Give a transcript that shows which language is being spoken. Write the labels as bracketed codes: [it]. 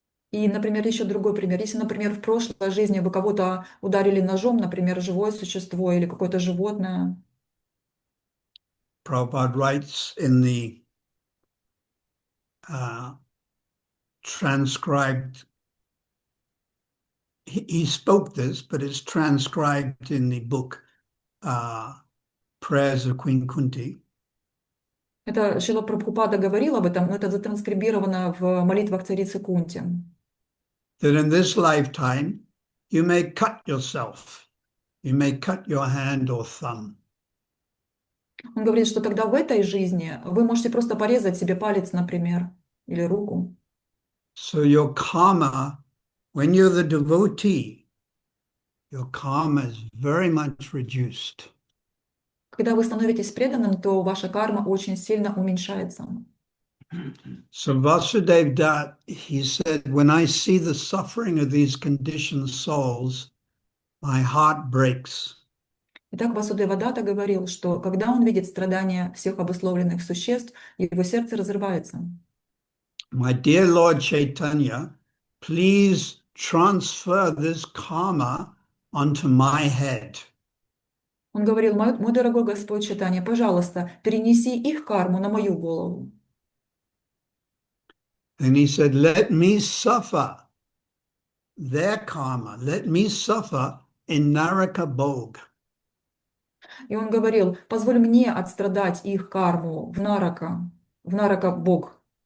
[ru] И, например, еще другой пример. Если, например, в прошлой жизни вы кого-то ударили ножом, например, живое существо или какое-то животное, [en] Prabhupada writes in the transcribed he spoke this, but it's transcribed in the book Prayers of Queen Kunti. [ru] Это Шрила Прабхупада говорил об этом, но это затранскрибировано в молитвах царицы Кунти. [en] That in this lifetime, you may cut yourself. You may cut your hand or thumb. [ru] Он говорит, что тогда в этой жизни вы можете просто порезать себе палец, например, или руку. [en] So your karma, when you're the devotee, your karma is very much reduced. [ru] Когда вы становитесь преданным, то ваша карма очень сильно уменьшается. [en] So Vasudev Dutt, he said, when I see the suffering of these conditioned souls, my heart breaks. [ru] Итак, Васудева Датта говорил, что когда он видит страдания всех обусловленных существ, его сердце разрывается. [en] My dear Lord Chaitanya, please transfer this karma onto my head. [ru] Он говорил: мой дорогой Господь Чайтанья, пожалуйста, перенеси их карму на мою голову. [en] And he said, let me suffer their karma. Let me suffer in Naraka Bhog. [ru] И он говорил: позволь мне отстрадать их карму в Нарака Бог.